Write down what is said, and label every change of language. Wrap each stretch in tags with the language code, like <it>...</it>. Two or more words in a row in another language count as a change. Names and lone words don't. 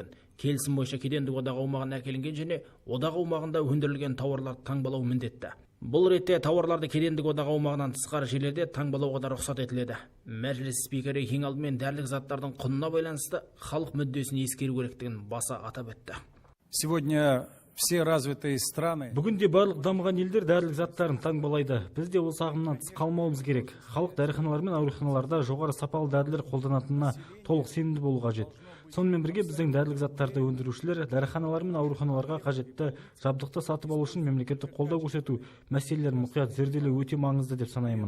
<kk>Келісім бойынша кедендік одақ аумағына әкелінген және одақ аумағында өндірілген тауарларды таңбалау міндетті. Бұл ретте тауарларды кедендік одақ аумағынан тысқары жерлерде таңбалауға да рұқсат етіледі. Мәжіліс спикері ең алдымен дәрілік заттардың құнына байланысты халық мүддесін ескеру керектігін баса атап өтті.</kk> <ru>Сегодня все развитые страны.</ru> <kk>Бүгінде барлық дамыған елдер дәрілік заттарын таңбалайды. Біз де осы ағымнан тыс қалмауымыз керек. Халық дәріханалар мен ауруханаларда жоғары сапалы дәрілер қолданатынына толық сенімді болу қажет. Сонымен бірге біздің дәрілік заттарды өндірушілер дәріханалар мен ауруханаларға қажетті жабдықты сатып алу үшін мемлекеттік қолдау көрсету мәселелерін мұқият зерделеу өте маңызды деп санаймын.</kk>